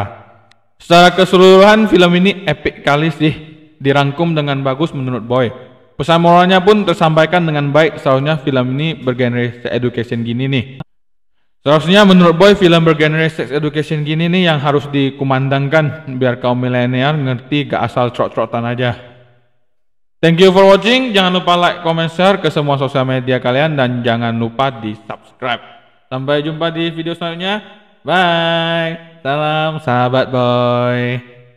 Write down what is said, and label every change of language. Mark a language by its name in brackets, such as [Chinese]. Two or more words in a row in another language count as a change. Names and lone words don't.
[Indonesian] Secara keseluruhan film ini epic kali sih, dirangkum dengan bagus menurut Boy. Pesan moralnya pun tersampaikan dengan baik, seharusnya film ini bergenre [English] sex education [Indonesian] gini nih. Seharusnya menurut Boy film bergenre [English] sex education [Indonesian] gini nih yang harus dikumandangkan biar kaum milenial ngerti gak asal trot-trotan aja. [English] Thank you for watching, [Indonesian] jangan lupa [English] like, comment, share [Indonesian] ke semua sosial media kalian dan jangan lupa di subscribe. Sampai jumpa di video selanjutnya, bye. Salam sahabat Boy.